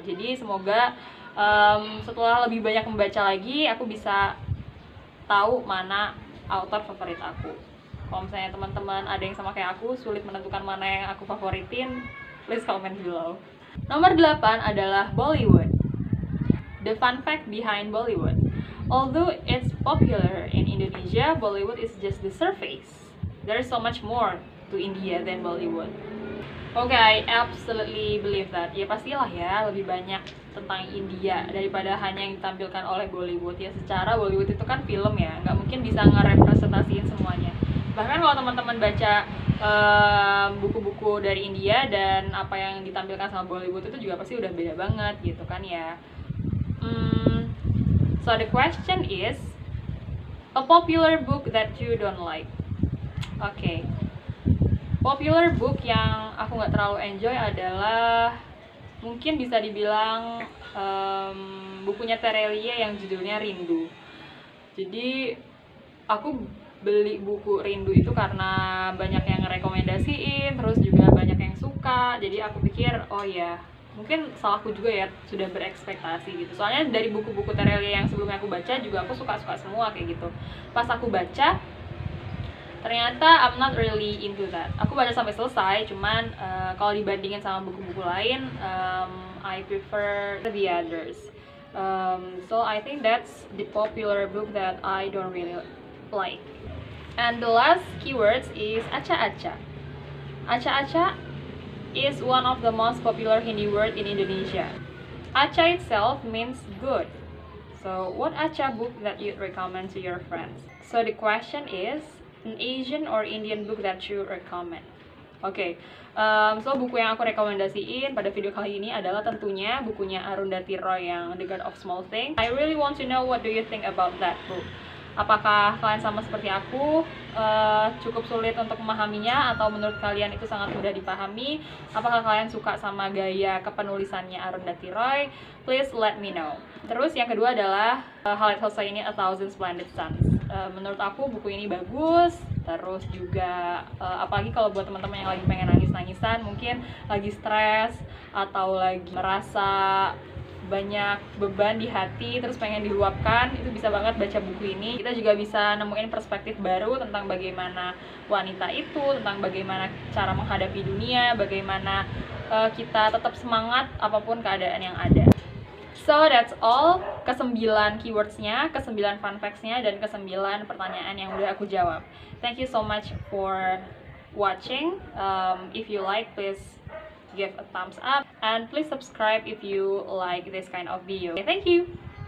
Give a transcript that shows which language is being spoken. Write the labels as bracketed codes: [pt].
[id] Jadi semoga setelah lebih banyak membaca lagi, aku bisa tahu mana author favorit aku. Kalau misalnya teman-teman ada yang sama kayak aku, sulit menentukan mana yang aku favoritin, [en] please comment below. [id] Nomor 8 adalah Bollywood. [en] The fun fact behind Bollywood. Although it's popular in Indonesia, Bollywood is just the surface. There is so much more to India than Bollywood. Okay, I absolutely believe that. [id] Ya pastilah ya, lebih banyak tentang India daripada hanya yang ditampilkan oleh Bollywood. Ya secara Bollywood itu kan film ya, nggak mungkin bisa ngerepresentasiin semuanya. Bahkan kalau teman-teman baca buku-buku dari India dan apa yang ditampilkan sama Bollywood itu juga pasti udah beda banget gitu kan ya. [en] So the question is, a popular book that you don't like. [id] Oke, [en] popular book [id] yang aku nggak terlalu enjoy adalah mungkin bisa dibilang bukunya Terelie yang judulnya Rindu. Jadi aku beli buku Rindu itu karena banyak yang ngerekomendasiin, terus juga banyak yang suka. Jadi aku pikir, oh ya mungkin salahku juga ya, sudah berekspektasi gitu. Soalnya dari buku-buku Terelie yang sebelumnya aku baca juga aku suka-suka semua kayak gitu. Pas aku baca, ternyata [en] I'm not really into that. [id] Aku baca sampai selesai, cuman kalau dibandingin sama buku-buku lain, [en] I prefer the others. So I think that's the popular book that I don't really like. And the last keywords is acha-acha. Acha-acha is one of the most popular Hindi word in Indonesia. Acha itself means good. So what acha book that you'd recommend to your friends? So the question is, an Asian or Indian book that you recommend? [id] Oke, so buku yang aku rekomendasiin pada video kali ini adalah tentunya bukunya Arundhati Roy yang The God of Small Things. [en] I really want to know what do you think about that book. [id] Apakah kalian sama seperti aku, cukup sulit untuk memahaminya, atau menurut kalian itu sangat mudah dipahami? Apakah kalian suka sama gaya kepenulisannya Arundhati Roy? [en] Please let me know. [id] Terus yang kedua adalah Khaled Hosseini A Thousand Splendid Suns. Menurut aku buku ini bagus. Terus juga apalagi kalau buat teman-teman yang lagi pengen nangis-nangisan, mungkin lagi stres atau lagi merasa banyak beban di hati terus pengen diluapkan, itu bisa banget baca buku ini. Kita juga bisa nemuin perspektif baru tentang bagaimana wanita itu, tentang bagaimana cara menghadapi dunia, bagaimana kita tetap semangat apapun keadaan yang ada. So that's all, ke-9 keywordsnya, ke-9 fun facts-nya, dan ke-9 pertanyaan yang udah aku jawab. [en] Thank you so much for watching. If you like, please give a thumbs up, and please subscribe if you like this kind of video. Okay, thank you.